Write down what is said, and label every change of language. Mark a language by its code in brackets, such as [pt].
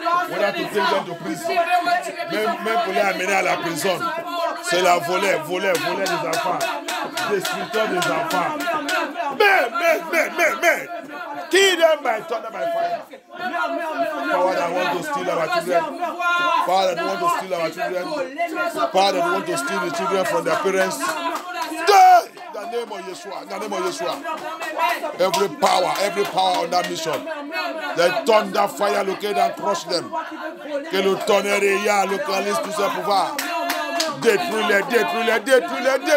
[en] Whether to take them to prison, [fr] même pour les amener à la prison, c'est la voler des enfants, destructeur des enfants. [en] Mais, kill them by thunder, by fire. Power that want to steal our children. Power that want to steal our children. Power that want to steal the children from their parents. Die! In the name of Yeshua. Every power on that mission. The thunder fire locate and crush them. [fr] Que le tonnerre localise tout ce pouvoir. Détruis-les.